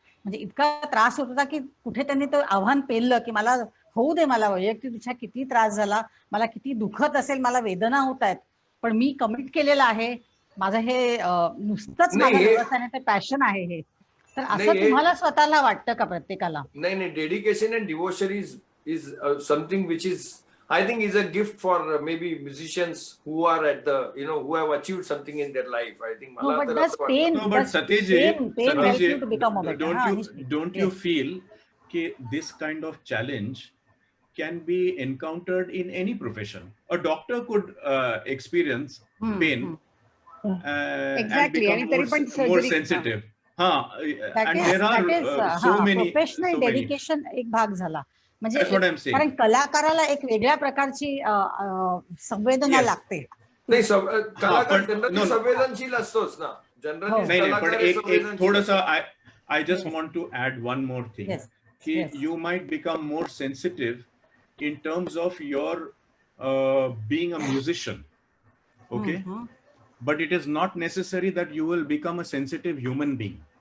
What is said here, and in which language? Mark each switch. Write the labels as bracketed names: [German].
[Marathi] म्हणजे इतका त्रास होत होता की कुठे त्यांनी तो आव्हान पेललं की मला होऊ दे, मला वैयक्तिक किती त्रास झाला, मला किती दुखत असेल, मला वेदना होत आहेत, पण मी कमिट केलेलं आहे, माझं हे नुसतंच माझं व्यवसाय नाही, ते पॅशन आहे हे. तर असं तुम्हाला स्वतःला वाटतं का प्रत्येकाला? [English] नाही, dedication and devotion is something which is I think is a gift for maybe musicians who are at the, who have achieved something in their life. I think. No, but does pain, but Satish help you to become a better? Don't you feel that this kind of challenge can be encountered in any profession? A doctor could experience pain exactly, and become more sensitive. And there are so many professional dedication [Marathi] एक भाग झाला. म्हणजे [English] That's what I'm saying. [Marathi] कारण कलाकाराला एक वेगळ्या प्रकारची संवेदना लागते. नाही, कलाकार जनरली संवेदनशील असतोच ना, जनरली. नाही, पण एक थोडंसं [English] I just want to add one more thing. Yes. You might become more sensitive in terms of your being a musician. Okay? But it is not necessary that you will become a sensitive human being.